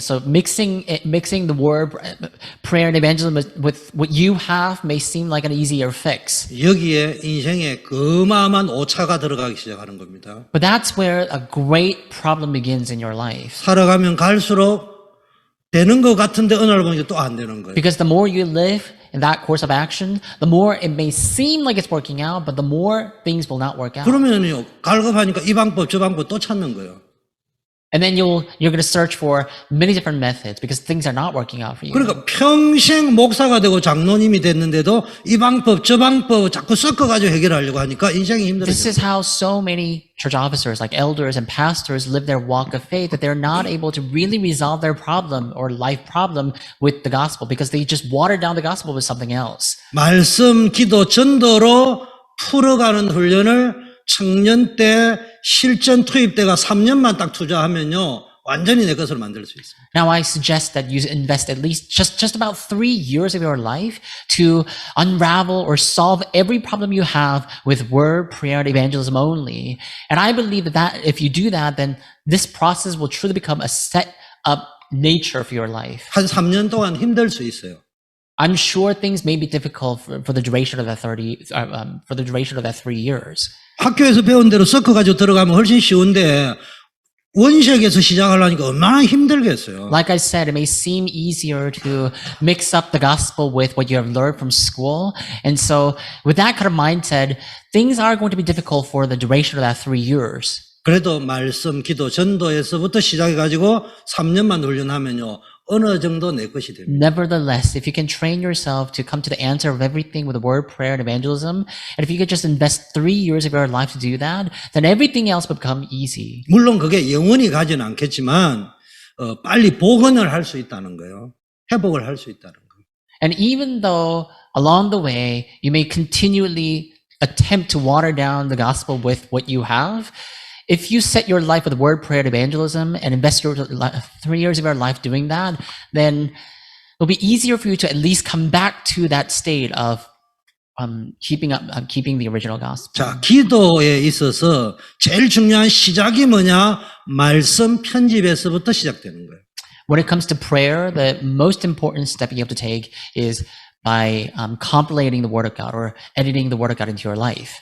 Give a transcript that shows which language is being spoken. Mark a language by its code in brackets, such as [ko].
[en] So mixing the word, prayer and evangelism with what you have may seem like an easier fix. [ko] 여기에 인생에 어마어마한 오차가 들어가기 시작하는 겁니다. [en] But that's where a great problem begins in your life. [ko] 살아가면 갈수록 되는 것 같은데 어느 날 보니까 또 안 되는 거예요. [en] Because the more you live in that course of action, the more it may seem like it's working out, but the more things will not work out. [ko] 그러면요 갈급하니까 이 방법 저 방법 또 찾는 거예요. [en] And then you're going to search for many different methods because things are not working out for you. [ko] 그러니까 평생 목사가 되고 장로님이 됐는데도 이 방법 저 방법 자꾸 섞어가지고 해결하려고 하니까 인생이 [en] This [ko] 힘들어져요. [en] is how so many church officers, like elders and pastors, live their walk of faith, that they're not able to really resolve their problem or life problem with the gospel because they just water down the gospel with something else. [ko] 말씀, 기도, 전도로 풀어가는 훈련을 청년 때 실전 투입 때가 3년만 딱 투자하면요 완전히 내 것으로 만들 수 있습니다. [en] Now I suggest that you invest at least just about 3 years of your life to unravel or solve every problem you have with word, prayer, and evangelism only. And I believe that if you do that, then this process will truly become a set up nature for your life. [ko] 한 3년 동안 힘들 수 있어요. [en] I'm sure things may be difficult for the duration of that 3 years. [ko] 학교에서 배운 대로 섞어가지고 들어가면 훨씬 쉬운데 원색에서 시작하려니까 얼마나 힘들겠어요. [en] Like I said, it may seem easier to mix up the gospel with what you have learned from school. And so with that kind of mindset, things are going to be difficult for the duration of that 3 years. [ko] 그래도 말씀, 기도, 전도에서부터 시작해가지고 3년만 훈련하면요 어느 정도 내 것이 됩니다. [en] Nevertheless, if you can train yourself to come to the answer of everything with the word, prayer, and evangelism, and if you could just invest 3 years of your life to do that, then everything else will become easy. [ko] 물론 그게 영원히 가지는 않겠지만 빨리 복원을 할 수 있다는 거예요. 회복을 할 수 있다는 거예요. [en] And even though along the way, you may continually attempt to water down the gospel with what you have, if you set your life with word, prayer, and evangelism and invest your 3 years of your life doing that, then it'll be easier for you to at least come back to that state of keeping the original gospel. [ko] 자, 기도에 있어서 제일 중요한 시작이 뭐냐? 말씀 편집에서부터 시작되는 거예요. [en] When it comes to prayer, the most important step you have to take is by compilating the word of God or editing the word of God into your life.